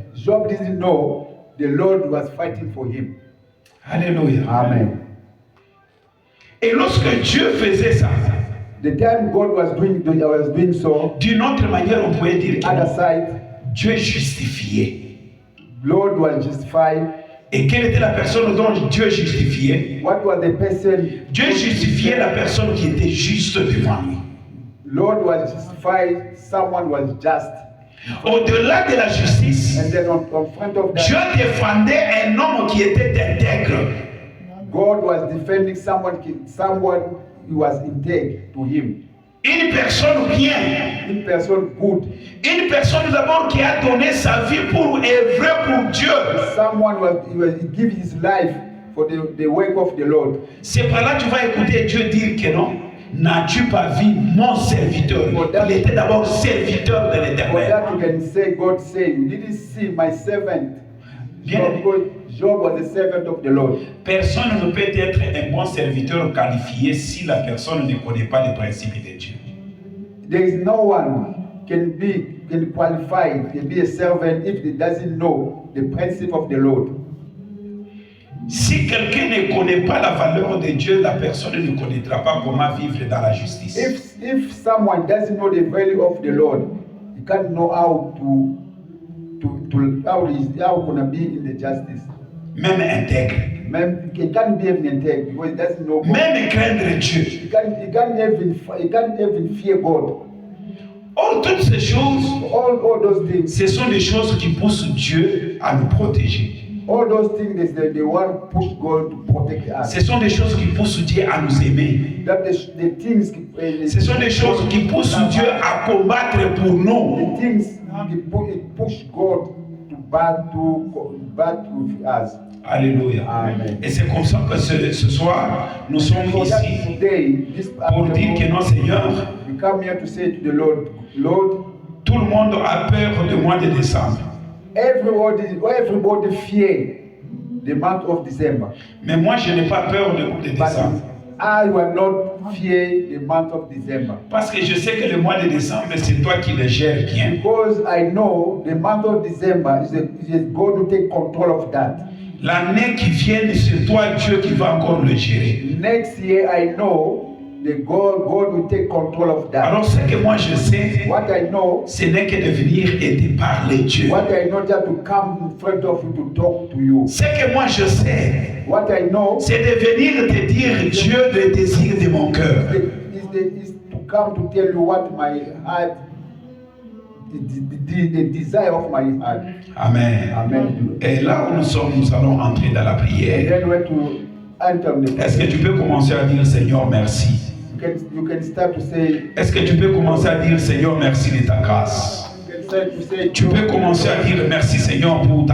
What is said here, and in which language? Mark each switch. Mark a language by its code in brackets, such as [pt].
[en] Job didn't know the Lord was fighting for him. Alléluia. Amen. [fr] Et lorsque Dieu faisait ça, [en] the time God was doing so, [fr] d'une autre manière, on pourrait dire [en] other [fr] que [en] side, [fr] Dieu justifiait. [en] Lord was justified. [fr] Et quelle était la personne dont Dieu justifiait? [en] What was the person? [fr] Dieu justifiait la personne qui était juste devant lui. [en] Lord was justified. Someone was just. [fr] Au-delà de la justice, [en] And then on front of that, [fr] Dieu défendait un homme qui était intègre. [en] God was defending someone who was integral to him. [fr] Une personne bien. Une personne good. Une personne d'abord qui a donné sa vie pour œuvrer pour Dieu. [en] Someone he gave his life for the work of the Lord. [fr] C'est par là que tu vas écouter Dieu dire que non. N'as-tu pas vu mon serviteur? Il était d'abord serviteur de [en] For [fr] l'Éternel. [en] that you can say, God say, you didn't see my servant. Job was a servant of the Lord. [fr] Personne ne peut être un bon serviteur qualifié si la personne ne connaît pas les principes de Dieu. [en] There is no one can qualify to be a servant if he doesn't know the principle of the Lord. [fr] Si quelqu'un ne connaît pas la valeur de Dieu, la personne ne connaîtra pas comment vivre dans la justice. [en] If someone doesn't know the value of the Lord, he can't know how gonna be in the justice. [fr] Même intègre. [en] He can't be even integral because he doesn't know God. [fr] Même craindre Dieu. [en] He can't even fear God. [fr] Or, toutes ces choses, [en] All those things. [fr] ce sont des choses qui poussent Dieu à nous protéger. [en] All those things is the one push God to protect us. [fr] Ce sont des choses qui poussent Dieu à nous aimer. [en] That the things. [fr] Ce sont des choses qui poussent Dieu à combattre pour nous. [en] The things it push God to battle with us. Alléluia. Amen. [fr] Et c'est comme ça que ce soir, nous sommes [en] So that [fr] ici [en] today, [fr] pour dire que non, Seigneur, [en] we come here to say to the Lord, Lord, [fr] tout le monde a peur du mois de décembre. [en] everybody fear the month of December. [fr] Mais moi, je n'ai pas peur de [en] But [fr] décembre. [en] I will not fear the month of December. [fr] Parce que je sais que le mois de décembre, c'est toi qui le gères bien. [en] Because I know the month of December is God to take control of that. [fr] L'année qui vient, c'est toi, Dieu, qui va encore le gérer. [en] Next year, I know that God will take control of that. [fr] Alors, ce que moi je sais, [en] What I know, [fr] ce n'est que de venir et de parler Dieu. [en] what I know just to come in front of you to talk to you. [fr] Ce que moi je sais, [en] What I know [fr] c'est de venir te dire Dieu le désir de mon cœur. [en] is to come to tell you what my heart, the desire of my heart. Amen. Amen. [fr] Et là où nous sommes, nous allons entrer dans la [en] And [fr] prière. [en] then when to enter the [fr] Est-ce que tu peux commencer à dire Seigneur merci? [en] you can start to say, [fr] Est-ce que tu peux commencer à dire Seigneur merci de ta grâce? [en] you can start to say, [fr] Tu peux commencer à dire merci Seigneur pour ta